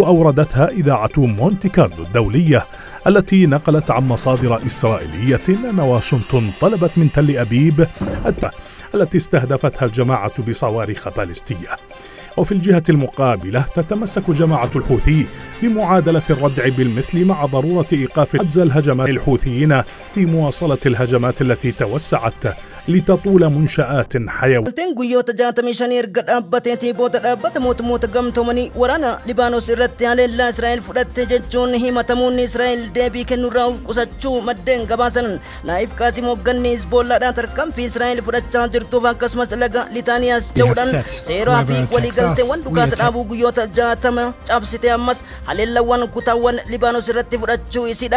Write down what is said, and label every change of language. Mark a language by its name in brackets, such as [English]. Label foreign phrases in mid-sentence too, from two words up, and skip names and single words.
[Arabic] أوردتها إذاعة مونتي كارلو الدولية التي نقلت عن مصادر إسرائيلية أن واشنطن طلبت من تل أبيب التي استهدفتها الجماعة بصواريخ باليستية. وفي الجهة المقابلة تتمسك جماعة الحوثي بمعادلة الردع بالمثل مع ضرورة إيقاف عجز الهجمات الحوثيين في مواصلة الهجمات التي توسعت لتطول منشآت حيوية. [Oromo] guyyoota 65 erga dhaabbateetii booda dhaabbata mootummoota gamtoomanii waraana Libaanos irratti haleellaa Israa'el fudhatte jechuun himatamuun Israa'el deebii kennuurraa of qusachuu maddeen gabaasan. Naayif Qaasim hoogganni Hizbollaadhaan tarkaanfii Israa'el fudhachaa jirtuuf akkasumas laga Litaaniyaas jedhuudhaan seeraa fi waliigalteewwan dhukaasa dhaabuu guyyoota 60 cabsite ammas haleellawwan kutaawwan Libaanos irratti fudhachuu isiidha.